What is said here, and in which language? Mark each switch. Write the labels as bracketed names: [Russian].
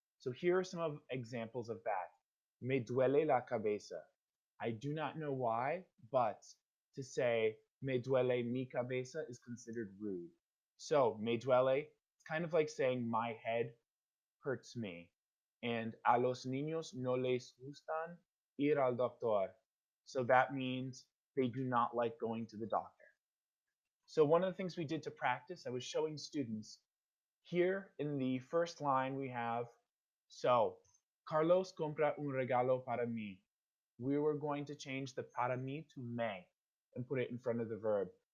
[English] So here are some of examples of that. [Spanish] Me duele la cabeza. [English] I do not know why, but to say [Spanish] me duele mi cabeza [English] is considered rude. So [Spanish] me duele, [English] it's kind of like saying my head hurts me. [Spanish] And a los niños no les gustan ir al doctor. [English] So that means they do not like going to the doctor. So one of the things we did to practice, I was showing students here in the first line we have, so [Spanish] Carlos compra un regalo para mí. [English] We were going to change the para mí to me and put it in front of the verb.